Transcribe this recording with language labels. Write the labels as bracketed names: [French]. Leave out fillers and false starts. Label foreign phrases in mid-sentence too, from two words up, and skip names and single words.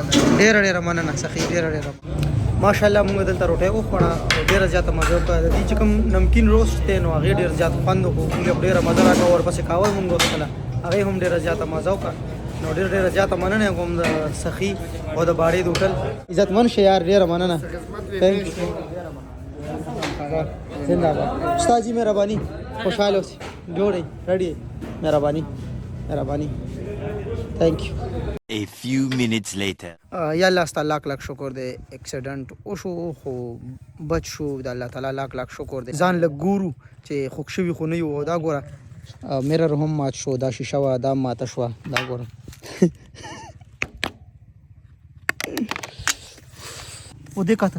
[Pashto] ډیره مننه سخی ډیره ماشاءالله موږ دلته روټي وخوړه ډیره زیاته مزه وکړه د دې چې کوم نمکین روست دی نو هغې ډېر زیات خوند وکړو موږ ډېره مزه راکړه ورپسې کاوه موږ وڅښله هغې هم ډېره زیاته مزه وکړه نو ډېره زیاته مننه کوم د سخي او د باړې د هوټل عزتمن شه یار ډېره مننه زنده‌باد استاد جی مهرباني خوشحاله اوسئ جوړئ ریډي مهرباني [English] thank you A few minutes later. [Pashto] یا الله ستاسو لاک شکر دی اکسیډنټ وشو خو بچ شو د الله تعالی لاک شکر دی ځان لږ ګورو چې خوښ شوي خو نه یو دا ګوره میرر هم مات شو دا شیشه وه دا ماته شوه دا ګوره و دې کاته